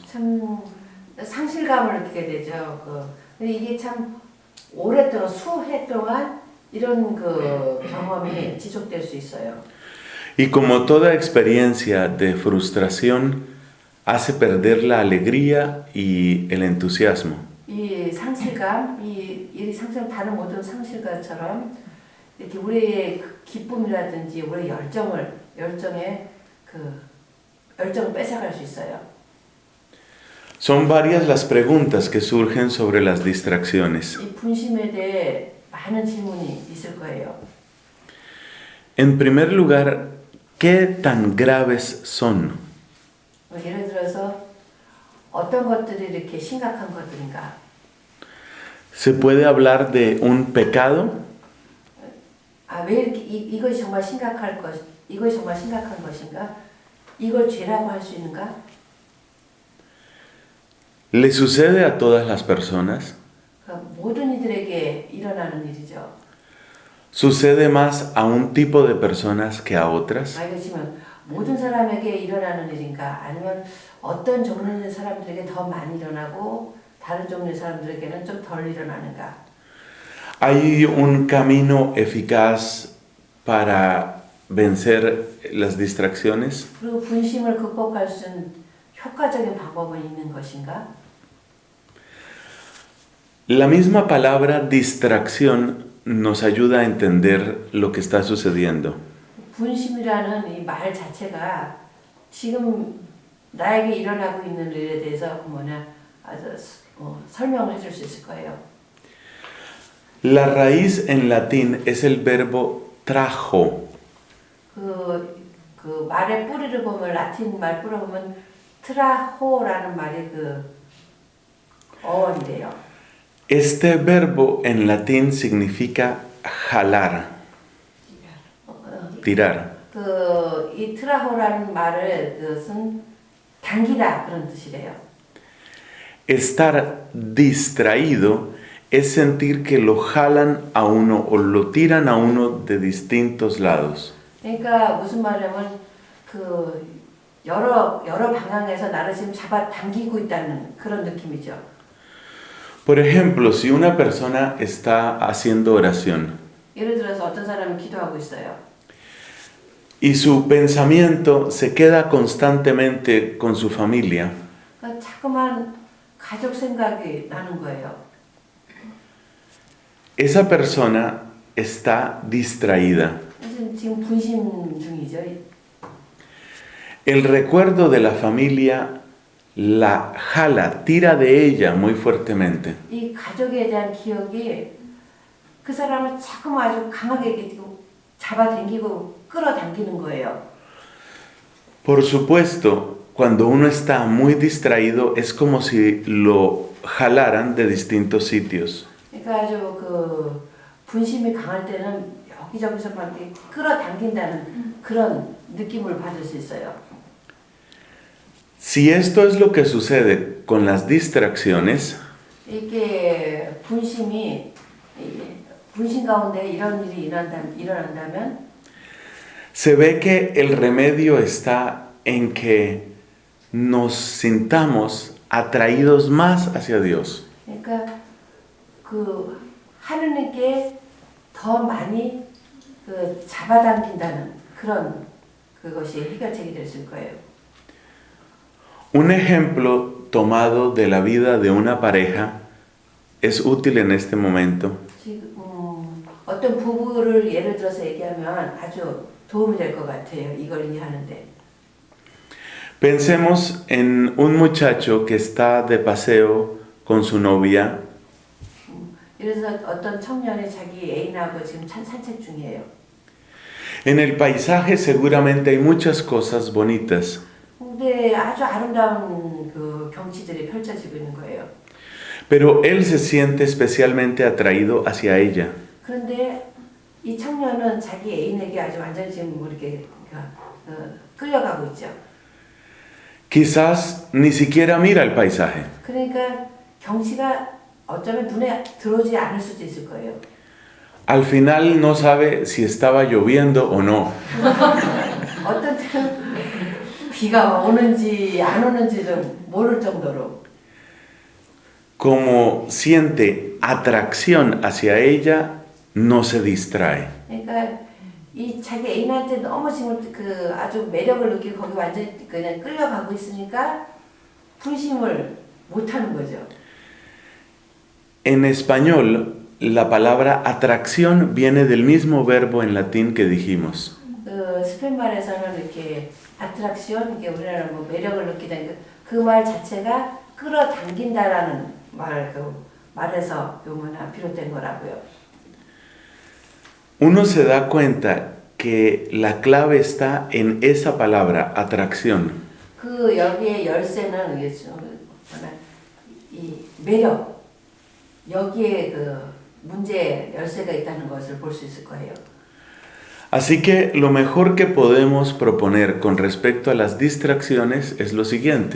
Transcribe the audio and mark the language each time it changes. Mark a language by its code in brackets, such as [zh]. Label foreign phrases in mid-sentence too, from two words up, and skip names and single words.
[ko] 참 상실감을 느끼게 되죠. 근데 이게 참 오랫동안 수해 동안 이런 경험이 지속될 수 있어요. [es] Y como toda experiencia de frustración hace perder la alegría y el entusiasmo. [ko] 이 상실감, 이 상실감 다른 모든 상실감처럼 이렇게 우리의 기쁨이라든지 우리의 열정의 열정을 뺏어갈 수 있어요. [es] Son varias las preguntas que surgen sobre las distracciones. [ko] 이 분심에 대해 많은 질문이 있을 거예요. [es] En primer lugar, ¿qué tan graves son? [ko] 예를 들어서 어떤 것들이 이렇게 심각한 것들인가? [es] ¿Se puede hablar de un pecado? [ko] 왜 이렇게 이것이 정말 이것이 정말 심각한 것인가? 이걸 죄라고 할 수 있는가? [es] ¿Le sucede a todas las personas? [ko] 모든 이들에게 일어나는 일이죠. [es] ¿Sucede más a un tipo de personas que a otras? [ko] 그렇지만 모든 사람에게 일어나는 일인가? 아니면 어떤 종류의 사람들에게 더 많이 일어나고 다른 종류의 사람들에게는 좀 덜 일어나는가? [es] ¿Hay un camino eficaz para vencer las distracciones? [ko] 그리고 분심을 극복할 수 있는 효과적인 방법은 있는 것인가? [es] La misma palabra distracción nos ayuda a entender lo que está sucediendo. [ko] 분심이라는 이 말 자체가 지금 나에게 일어나고 있는 일에 대해서 아주 설명을 해줄 수 있을 거예요. [es] La raíz en latín es el verbo trajo. [ko] 그 말의 뿌리를 보면 라틴 말 뿌리를 보면 트라호라는 말이 그 어원이래요. [es] Este verbo en latín significa jalar, tirar. [ko] 이 트라호라는 말을 그것은 당기다 그런 뜻이래요. [es] Estar distraído es sentir que lo jalan a uno o lo tiran a uno de distintos lados. [ko] 그러니까 무슨 말이냐면 그 여러 방향에서 나를 지금 잡아 당기고 있다는 그런 느낌이죠. [es] Por ejemplo, si una persona está haciendo oración [ko] 예를 들어서 어떤 사람은 기도하고 있어요. [es] y su pensamiento se queda constantemente con su familia, [ko] 그러니까 자꾸만 가족 생각이 나는 거예요. [es] esa persona está distraída. [ko] 지금 분심 중이죠. [es] El recuerdo de la familia la jala, tira de ella muy fuertemente. [ko] 이 가족에 대한 기억이 그 사람을 자꾸만 아주 강하게 잡아당기고 끌어당기는 거예요. [es] Por supuesto, cuando uno está muy distraído es como si lo jalaran de distintos sitios. [ko] 그러니까 아주 그 분심이 강할 때는 여기저기서 막 이렇게 끌어당긴다는 그런 느낌을 받을 수 있어요. [es] Si esto es lo que sucede con las distracciones, [ko] 이게 분심 가운데 이런 일이 일어난다면 [es] se ve que el remedio está en que nos sintamos atraídos más hacia Dios. [ko] 그러니까 그 하느님께 더 많이 그 잡아당긴다는 그런 그것이 해결책이 될 수 있을 거예요. [es] Un ejemplo tomado de la vida de una pareja es útil en este momento. [ko] 지금 어떤 부부를 예를 들어서 얘기하면 아주 도움이 될 것 같아요. 이걸 이해하는데. [es] Pensemos en un muchacho que está de paseo con su novia [ko] 예를 들어서 어떤 청년이 자기 애인하고 지금 산책 중이에요. [es] En el paisaje seguramente hay muchas cosas bonitas, [ko] 근데 아주 아름다운 그 경치들이 펼쳐지고 있는 거예요. [es] pero él se siente especialmente atraído hacia ella. [ko] 그런데 이 청년은 자기 애인에게 아주 완전히 지금 이렇게 끌려가고 있죠. [es] Quizás ni siquiera mira el paisaje. [ko] 그러니까 경치가 어쩌면 눈에 들어오지 않을 수도 있을 거예요. [es] Al final no sabe si estaba lloviendo o no. [ko] 어떤 때는 비가 오는지 안 오는지를 모를 정도로. [es] Como siente atracción hacia ella, no se distrae. [ko] 그러니까 이 자기 애인한테 너무 지금 그 아주 매력을 느끼고 거기 완전히 그냥 끌려가고 있으니까 분심을 못 하는 거죠. [es] En español, la palabra atracción viene del mismo verbo en latín que dijimos. [ko] 그 스페인 말에서는 이렇게 아트락션 이게 우리나라 뭐 매력을 느끼다는 그 말 자체가 끌어당긴다라는 말에서 비롯된 거라고요. [es] Uno se da cuenta que la clave está en esa palabra, atracción. [ko] 그 여기에 열쇠는 이 매력 여기에 그 문제 열쇠가 있다는 것을 볼 수 있을 거예요. [es] Así que lo mejor que podemos proponer con respecto a las distracciones es lo siguiente.